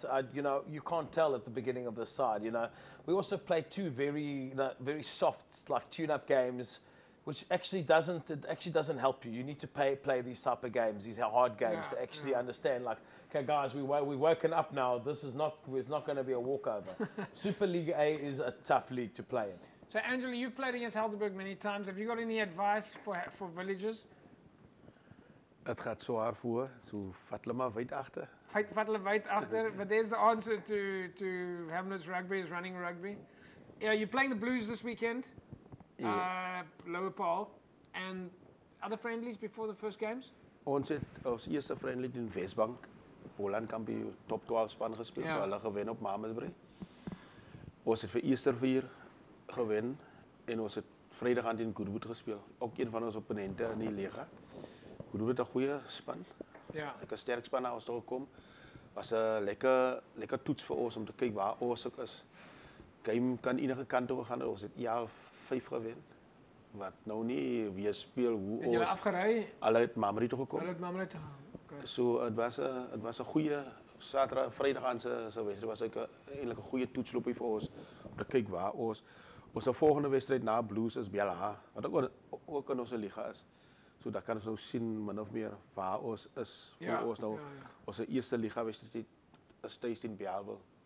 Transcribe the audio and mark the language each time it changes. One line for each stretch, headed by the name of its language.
English: But you know, you can't tell at the beginning of the side. You know, we also play 2 very soft, like tune-up games, which actually doesn't help you. You need to play these type of games, these hard games, to actually understand. Like, okay, guys, we've woken up now. It's not going to be a walkover. Super League A is a tough league to play in. So, Angela, you've played against Helderberg many times. Have you got any advice for villagers?
Afrikaans: Het gaat zwaar voor, so vat hulle maar wyd agter. Vat hulle wyd agter,
English: but there's the answer to Hamlet's rugby is running rugby. Yeah, you're playing the Blues this weekend. Lower Paarl, and other friendlies before the first games?
Afrikaans: Ons het ons eerste friendly in Wesbank, Holland kampioen top 12 span gespeel, hulle gewen op Mamasbury. Ons het vir Eastervier gewen en ons het Vrydag aan teen Goodwood gespeel, ook een van ons opponente in die liga. Goodwood 'n goeie span. Ja. Lekker sterk span na ons toe gekom. Was 'n lekker toets vir ons om te kyk waar ons ook is. Game kan enige kant toe gaan. Ons het 5 gewen. Wat nou nie weer speel hoe het julle afgery? Hulle het Mamasbury toe gekom. Hulle het Mamasbury toe gegaan. Okay. So het was 'n goeie Saterdag, Vrydag aan se wedstryd was eintlik 'n goeie toetsloopie vir ons om te kyk waar ons volgende wedstryd na Blues is Bella, wat ook in ons liga is. So daar kan ons nou sien min of meer waar ons is. Ons nou ons eerste liga wedstryd is tuis teen Bellville.